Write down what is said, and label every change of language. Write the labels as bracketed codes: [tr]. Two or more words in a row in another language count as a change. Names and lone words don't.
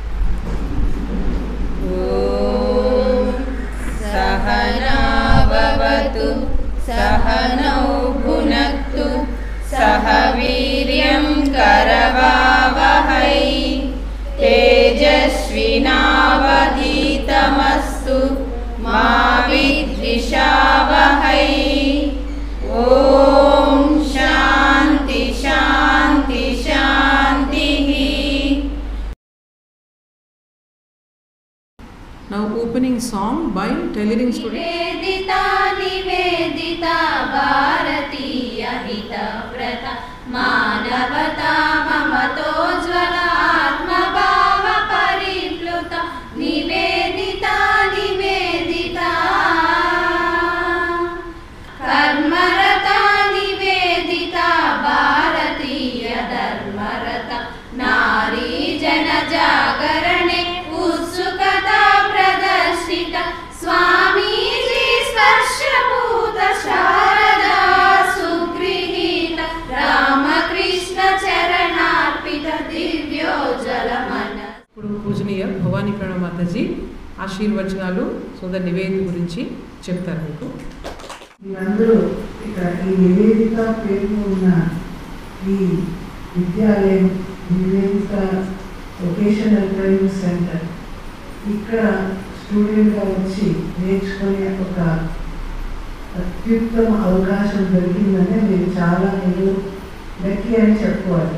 [sa] ॐ सहना भवतु सहनौ भुनक्तु सह वीर्यं करवावहै तेजस्विनावधीतमस्तु मा विद्विषावहै. ओम शांति शांति शांति. [en] Now opening song by tailoring student. [sa] निवेदिता निवेदिता भारतीय हितव्रता मानवता ममतोज्ज्वल आत्मभाव परिप्लुता. निवेदिता निवेदिता कर्मरता निवेदिता भारतीय धर्मरता नारी जन जागरणे उत्सुकता प्रदर्शिता. स्वामीजी स्पर्शभूत शारदा सुगृहीत रामकृष्ण चरणार्पित दिव्योज्वल मन. [te] ఇప్పుడు పూజనీయ భవానీ ప్రణవ మాతాజీ ఆశీర్వచనాలు సోదర్ నివేదిత గురించి చెప్తారు మీకు. మీరందరూ ఇక్కడ ఈ నివేదిత పేరు ఉన్న ఈ విద్యాలయం నివేదిత వొకేషనల్ ట్రైనింగ్ సెంటర్ ఇక్కడ స్టూడెంట్గా వచ్చి నేర్చుకునే ఒక అత్యుత్తమ అవకాశం దొరికిందంటే మీరు చాలా లక్కీ అని చెప్పుకోవాలి.